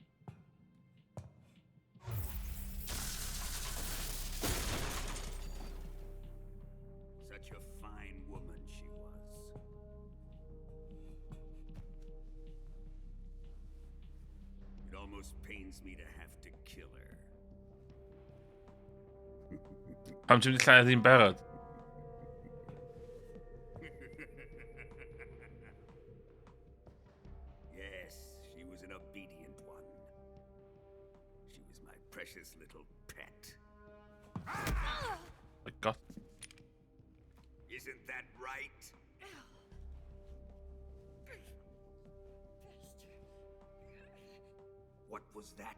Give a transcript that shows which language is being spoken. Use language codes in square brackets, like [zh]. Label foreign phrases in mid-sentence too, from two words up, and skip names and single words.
[en] Such a fine woman she was. It almost pains me to have to kill her. [cy] Pam ti'n mynd i lladd hi'n barod? [en] Yes, she was an obedient one. She was my precious little pet. My God. Isn't that right? What was that?